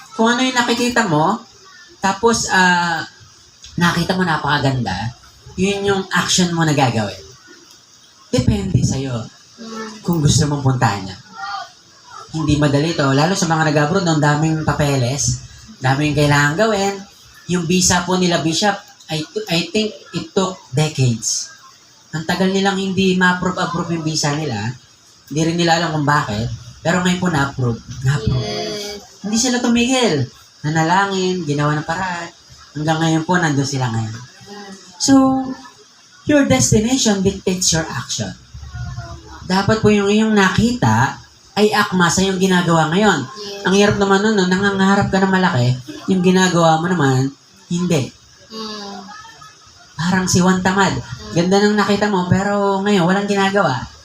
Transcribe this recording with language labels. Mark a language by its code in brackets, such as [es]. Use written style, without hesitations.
[tl] Kung ano yung nakikita mo, tapos nakita mo napakaganda, yun yung action mo na gagawin. Depende sa'yo kung gusto mong puntahan niya. Hindi madali to. Lalo sa mga nag-abroad, ang daming papeles, daming kailangan gawin. Yung visa po nila, [en] Bishop, I think it took decades. [tl] Ang tagal nilang hindi ma-approve yung visa nila. Hindi rin nila alam kung bakit. Pero ngayon po na-approve. [en] Yes. [tl] Hindi sila tumigil. Nanalangin, ginawa ng paraan. Hanggang ngayon po, nandun sila ngayon. [en] So, your destination dictates your action. [tl] Dapat po yung iyong nakita ay akma sa yung ginagawa ngayon. [en] Yes. [tl] Ang hirap naman nun, nangangarap ka ng malaki, yung ginagawa mo naman, hindi. Parang si Juan Tamad. Ganda nang nakita mo, pero ngayon, walang ginagawa.